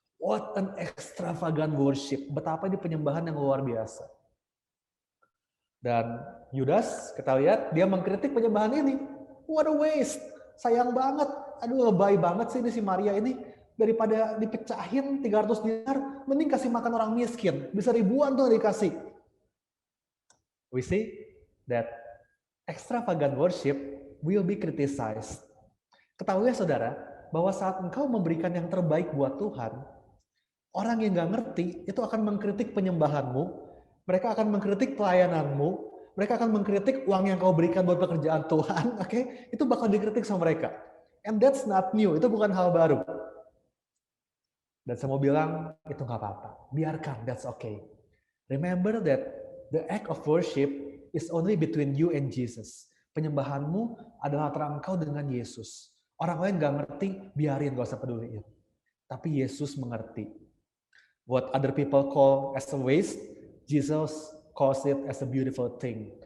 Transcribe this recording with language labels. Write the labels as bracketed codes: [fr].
[en] What an extravagant worship. [id] Betapa ini penyembahan yang luar biasa. Dan Yudas, kita lihat, dia mengkritik penyembahan ini. [en] What a waste. [id] Sayang banget. Aduh, lebay banget sih ini si Maria ini. Daripada dipecahin 300 dinar, mending kasih makan orang miskin. Bisa ribuan tuh dikasih. [en] We see that extravagant worship will be criticized. [id] Ketahui ya saudara, bahwa saat engkau memberikan yang terbaik buat Tuhan, orang yang gak ngerti itu akan mengkritik penyembahanmu, mereka akan mengkritik pelayananmu, mereka akan mengkritik uang yang kau berikan buat pekerjaan Tuhan, oke? Itu bakal dikritik sama mereka. [en] And that's not new, [id] itu bukan hal baru. Dan saya mau bilang, itu gak apa-apa. Biarkan, [en] that's okay. Remember that the act of worship is only between you and Jesus. [id] Penyembahanmu adalah antara engkau dengan Yesus. Orang lain gak ngerti, biarin, gak usah peduliin. Tapi Yesus mengerti. [en] What other people call as a waste, Jesus calls it as a beautiful thing.